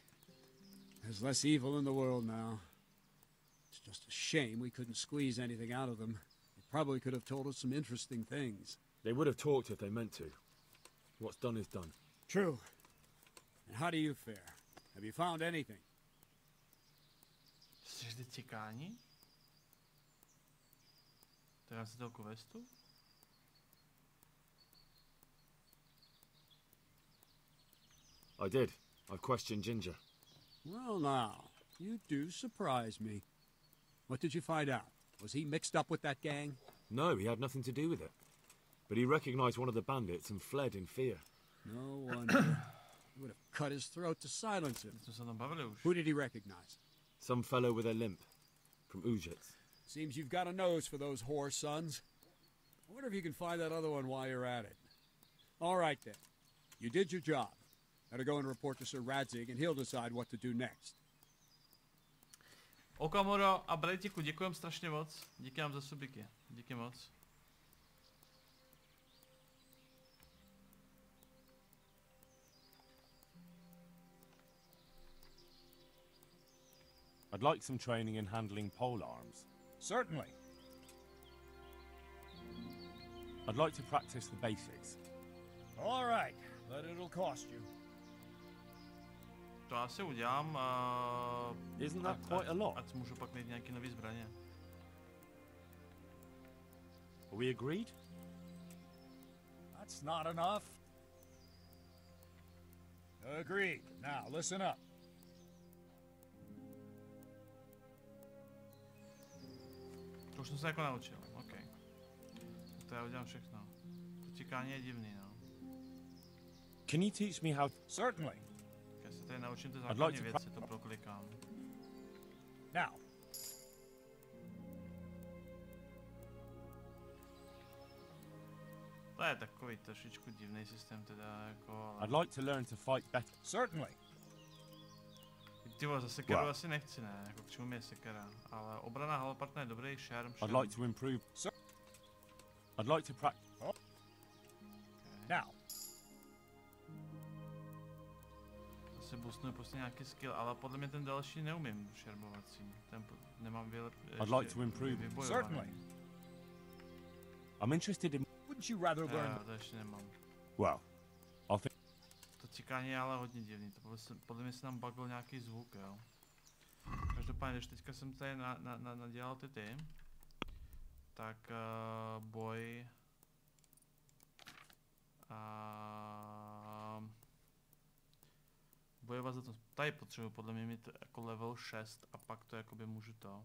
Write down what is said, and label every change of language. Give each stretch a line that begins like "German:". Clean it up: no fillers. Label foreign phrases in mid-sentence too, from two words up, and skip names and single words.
English: There's less evil in the world now. It's just a shame we couldn't squeeze anything out of them. They probably could have told us some interesting things. They would have talked if they meant to. What's done is done. True. And how do you fare? Have you found anything?
Czech: Jsi zde čekání? Teda si toho questu?
English: I did. I've questioned Ginger. Well, now, you do surprise me. What did you find out? Was he mixed up with that gang? No, he had nothing to do with it. But he recognized one of the bandits and fled in fear. No wonder. He would have cut his throat to silence him. Who did he recognize? Some fellow with a limp. From Uzits. Seems you've got a nose for those whore sons. I wonder if you can find that other one while you're at it. All right, then. You did your job. Better go and report to Sir ZRZEK, and he'll decide what to do next.
Czech: Okamura a Brejtiku, děkujem strašně moc. Díky vám za subiky. Díky moc.
English: I'd like some training in handling pole arms. Certainly. I'd like to practice the basics. All right, but it'll cost you.
Czech: To asi udělám.
English: Isn't that quite a lot?
Czech: Ať můžu pak mít nějaký nový zbraně.
English: Are we agreed? That's not enough. Agreed. Now, listen up.
Czech: To už jsem se jako naučil, OK. To já udělám všechno. To čekání je divný, no.
English: Can you teach me how? Certainly.
Czech: Já se tady naučím ty základní věci, to proklikám.
English: Now.
Czech: To je takový trošičku divný systém teda, jako... Ale...
English: I'd like to learn to fight better. Certainly.
Czech: Ty vole, za sekeru asi nechci, ne? Jako k čemu mi je sekera. Ale obrana halopartna je dobrý, šerm.
English: I'd like to improve. I'd like to practice. Okay. Now.
Czech: Zase boostnuje prostě nějaký skill, ale podle mě ten další neumím šermovací. Ten nemám
English: I'd like to improve. Certainly. I'm interested in... Wouldn't you rather learn...
Czech: to ještě nemám.
English: Well, I'll think...
Czech: To cikání je ale hodně divný, to podle mě se nám bugl nějaký zvuk, jo. Každopádně, když teďka jsem tady nadělal ty, tak boj... Bojovat za to, tady potřebuji podle mě mít jako level 6 a pak to jakoby můžu to.